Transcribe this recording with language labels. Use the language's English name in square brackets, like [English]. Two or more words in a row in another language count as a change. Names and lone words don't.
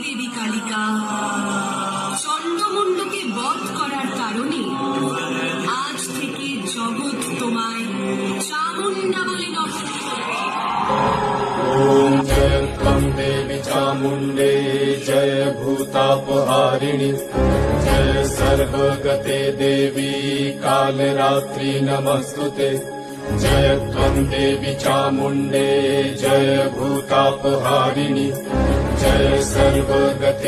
[Bangla] কালিকা চন্ডমুণ্ডকে বধ করার কারণে আজ থেকে জগৎ তোমায় চামুণ্ডা বলে নমস্কার করে। [Sanskrit] ओम जय त्वं देवी चामुण्डे जय भूतापहारिणि जय सर्वगते देवी कालरात्रि नमस्तुते जय त्वं देवी चामुण्डे जय भूतापहारिणि जय सर्वगते